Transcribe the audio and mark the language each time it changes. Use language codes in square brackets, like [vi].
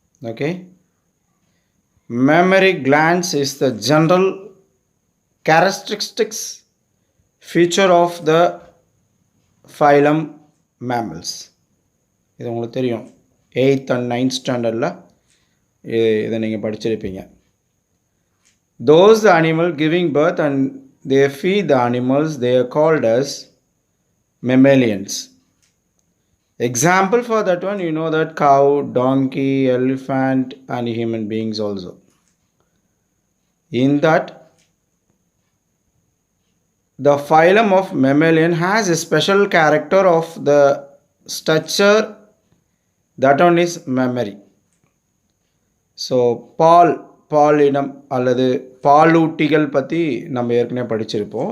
[en] Okay, mammary glands is the general characteristics feature of the phylum mammals. [ta] இது உங்களுக்கு தெரியும், 8th and 9th ஸ்டாண்டர்டில் இதை நீங்கள் படிச்சிருப்பீங்க. [en] Those animal giving birth and they feed the animals, they are called as mammalians. Example for that one, you know that cow, donkey, elephant and human beings also. In that, the phylum of mammalian has a special character of the structure, that one is mammary. [ta] So பாலினம் அல்லது பாலூட்டிகள் பற்றி நம்ம ஏற்கனவே படிச்சிருப்போம்.